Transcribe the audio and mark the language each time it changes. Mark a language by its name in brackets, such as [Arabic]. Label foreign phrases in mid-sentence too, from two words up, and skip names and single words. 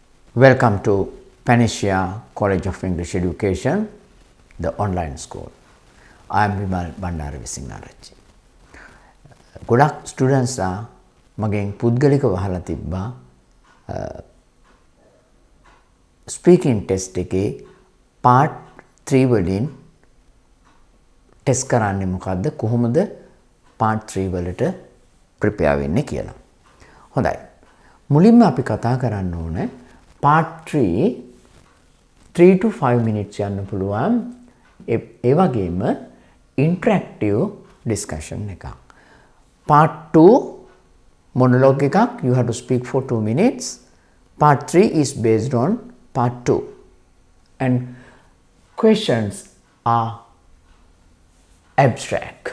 [English] Welcome to Panacea College of English Education, the online school. I am Vimal Bandara Visingarachchi. [Sinhala] ගොඩක් ස්ටුඩන්ට්ස් මගෙන් පුද්ගලිකව අහලා තිබ්බා [English] speaking test [Sinhala] එකේ part 3 වලින් ටෙස්ට් කරන්නේ මොකද්ද කොහොමද part 3 වලට ප්‍රිපෙයාර් වෙන්නේ කියලා. හොඳයි. මුලින්ම අපි කතා කරන්න ඕනේ [English] part 3 to 5 minutes [Sinhala] යන්න පුළුවන් ඒ වගේම [English] interactive discussion [Sinhala] එකක්. [English] Part 2 monologue එකක්, you have to speak for 2 minutes. Part 3 is based on part 2. And questions are abstract.